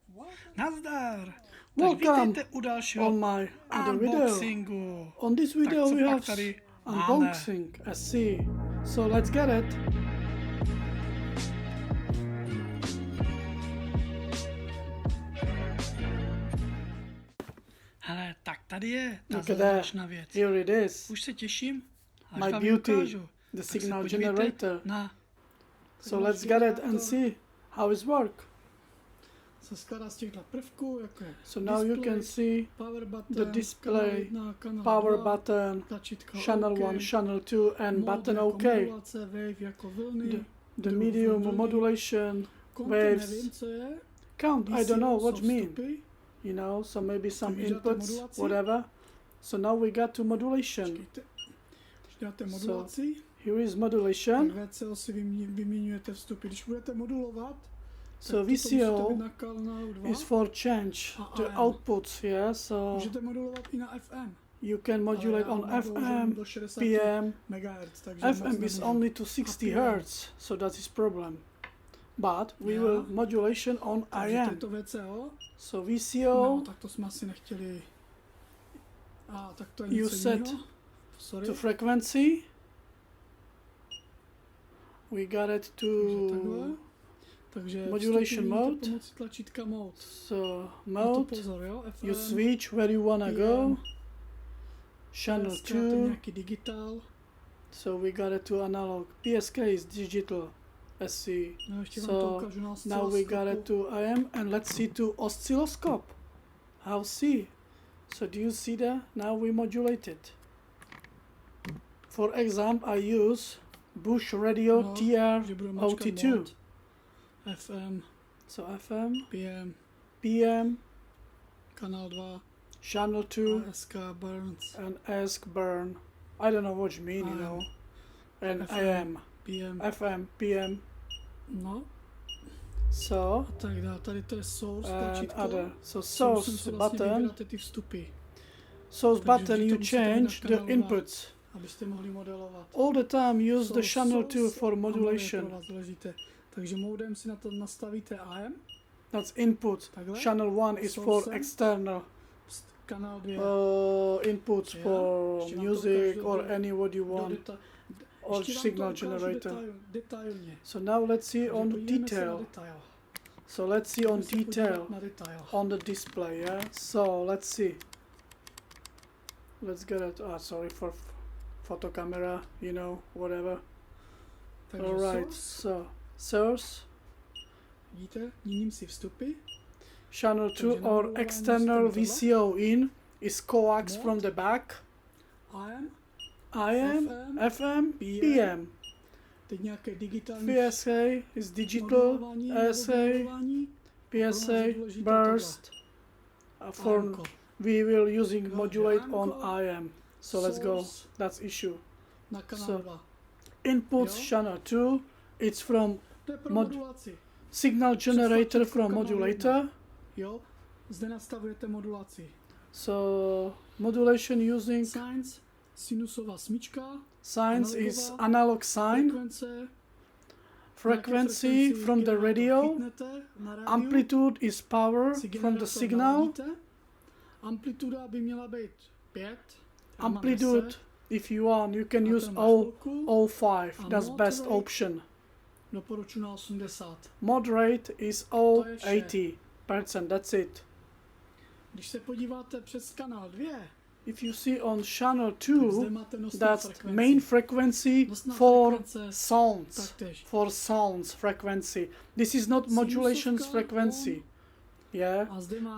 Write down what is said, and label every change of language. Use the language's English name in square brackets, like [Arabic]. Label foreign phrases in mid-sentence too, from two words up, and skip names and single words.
[Czech] Nazdar! Tak [English] Welcome [Czech] vítejte u dalšího [English] on my other video. [Czech] unboxingu. [English] On this video [Czech] co [English] we [Czech] pak [English] have [Czech] tady [English] unboxing SC. So let's get it. [Czech] Hele, tak tady je ta [English] Look at that. [Czech] zázračná věc. [English] Here it is. [Czech] Už se těším, až [English] My [Czech] vám ji [English] beauty, [Czech] ukážu. [English] the [Czech] Tak se [English] signal [Czech] podívejte [English] generator. [Czech] Na [English] So let's get it and see how it works. [Czech] Se skládá z těchto prvků, jako je [English] So now you can see power button, the display, [Czech] kanál 1, [English] power [Czech] kanál 2, [English] button, [Czech] tlačítka [English] channel [Czech] OK, [English] 1, channel 2 and [Czech] mode [English] button [Czech] jako [English] OK. [Czech] modulace, wave jako vlny, [English] The [Czech] druh [English] medium [Czech] vlny, [English] modulation, [Czech] konto [English] waves, [Czech] nevím, co je, [English] count, I don't know what [Czech] jsou [English] mean. [Czech] vstupy, [English] You know, so maybe some [Czech] Takže dáte [English] inputs, [Czech] modulaci. [English] whatever. So now we got to modulation. [Czech] počkejte, když dáte modulaci, [English] Here is [Czech] tak [English] modulation. [Czech] VCO si vyměňujete vstupy. Když budete modulovat, [English] So [Czech] tak toto musíte [English] VCO [Czech] být na kanálu 2, [English] is for change the [Czech] AM. [English] outputs, yeah? So [Czech] můžete modulovat i na FM. [English] you can modulate [Czech] Ale já [English] on [Czech] mám [English] FM, [Czech] doložený do 60 [English] PM. [Czech] MHz, takže moc [English] FM is [Czech] nemůžu. [English] only to 60 PM. Hz, so that's his problem. But we Yeah. will modulation on [Czech] Takže [English] IM. [Czech] tento VCO, [English] So [Czech] no, [English] VCO [Czech] tak to jsme asi nechtěli. A tak to je [English] You [Czech] něco [English] set [Czech] jiného. [English] Sorry. to frequency. We got it [Czech] Takže [English] to [Czech] takhle. Takže [English] modulation [Czech] vstupy [English] mode. [Czech] vidíte pomocí tlačítka mode. [English] so [Czech] Na to [English] mode. [Czech] pozor, jo? [English] FM, You switch where you wanna go. Channel [Czech] PSK, [English] to 2. [Czech] je nějaký digital. [English] So we got it to analog. PSK is digital. SC. [Czech] No, ještě vám [English] So [Czech] to ukážu na [English] now we got it [Czech] osciloskopu. [English] to IM and let's see to oscilloscope. How see? So do you see that? Now we modulate it. For example, I use Bush Radio [Czech] No, [English] TR [Czech] že budu mačkat [English] OT2. [Czech] mod. FM, [English] So FM, [Czech] PM, [English] PM, [Czech] kanál 2, [English] channel 2 [Czech] ASK, Burns, [English] and ask burn. I don't know what you mean, you know. And FM. [Czech] AM, PM. [English] FM, PM. [Czech] No, [English] So [Czech] a tak dále. Tady to je source, [English] and [Czech] tlačítko. [English] other. So [Czech] Musím [English] source [Czech] si vlastně [English] button. [Czech] vybíráte ty vstupy, [English] Source [Czech] Takže [English] button [Czech] vždy [English] you [Czech] to musíte mít na [English] change the [Czech] kanálu dva. [English] inputs. [Czech] abyste mohli modelovat. [English] All the time use the [Czech] Source, [English] channel 2 [Czech] source [English] for [Czech] a mode je pro [English] modulation. [Czech] vás důležité. Takže modem si na to nastavíte AM, [English] That's input. [Czech] takhle. [English] Channel 1 is for [Czech] Source. [English] external [Czech] Kanál 2. [English] inputs Yeah. for [Czech] Ještě vám to [English] music [Czech] ukážu [English] or [Czech] do- [English] any what you [Czech] do [English] want [Czech] deta- [English] or [Czech] ještě vám to [English] signal [Czech] ukážu [English] generator. [Czech] detailně. [English] So now let's see [Czech] Takže [English] on [Czech] podívejme se na [English] detail. [Czech] detail. [English] So let's see on [Czech] Pojďme se podívat [English] detail [Czech] na detail. [English] on the display, yeah? So let's see. Let's get it. Sorry for photo camera, you know, whatever. [Czech] Takže [English] Alright, [Czech] source, [English] so source, [Czech] vidíte, měním si vstupy. [English] channel 2 [Czech] Takže na [English] or [Czech] modulování [English] external [Czech] musíte mít [English] VCO in is coax [Czech] Mod. [English] from the back. [Czech] AM, [English] IM, FM, PM. [Czech] teď nějaké digitální [English] PSA is digital, [Czech] modulování, [English] SA, [Czech] modulování. [English] PSA, [Czech] je důležité [English] burst. For [Czech] AM-ko. [English] we will using [Czech] Jo, [English] modulate [Czech] AM [English] on [Czech] ko. [English] IM. So let's go. [Czech] Source. [English] That's issue. [Czech] Na kanál [English] So, [Czech] 2. [English] Inputs [Czech] Jo. [English] channel 2. It's from [Czech] To je pro mod- modulaci. [English] signal generator [Czech] tlačítko [English] from [Czech] kanálu [English] modulator. [Czech] Jo, zde nastavujete modulaci. [English] So modulation using [Czech] Sines, sinusová smyčka, [English] sines is [Czech] analogová, [English] analog sine. [Czech] frekvence, [English] Frequency from the radio. Amplitude is power from the signal. [Czech] Amplituda by měla být 5. [English] Amplitude, if you want, you can use 0.05. That's best option. [Czech] Doporučuji na 80. [English] Moderate is [Czech] To je vše. [English] 80%. That's it. [Czech] Když se podíváte přes kanál 2, [English] If you see on channel [Czech] zde [English] 2, [Czech] máte nosnou [English] that's [Czech] frekvenci. [English] main frequency [Czech] Nosná [English] for [Czech] frekvence [English] sounds. [Czech] taktéž. [English] For sounds frequency. This is not modulation [Czech] Sinusovka, [English] frequency. Yeah. [Czech] A zde máte,